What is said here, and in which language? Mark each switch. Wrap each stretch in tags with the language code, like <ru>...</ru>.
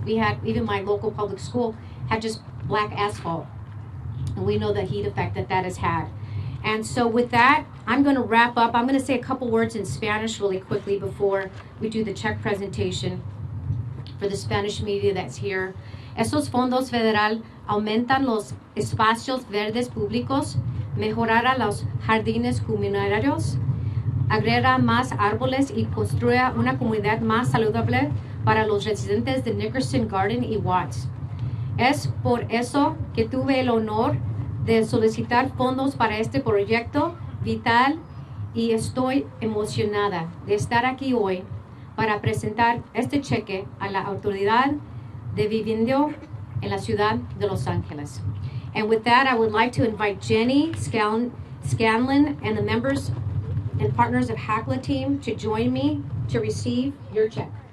<en>We had, even my local public school had just black asphalt. And we know the heat effect that has had. And so with that, I'm going to wrap up. I'm going to say a couple words in Spanish really quickly before we do the check presentation for the Spanish media that's here.</en> <es>Esos fondos federal aumentan los espacios verdes públicos, mejorará los jardines comunitarios, agrega más árboles y construya una comunidad más saludable para los residentes de Nickerson Garden y Watts. Es por eso que tuve el honor de solicitar fondos para este proyecto vital y estoy emocionada de estar aquí hoy para presentar este cheque a la autoridad de vivienda en la ciudad de Los Ángeles.</es> <en>And with that, I would like to invite Jenny, Scanlon, and the members and partners of HACLA team to join me to receive your check.</en>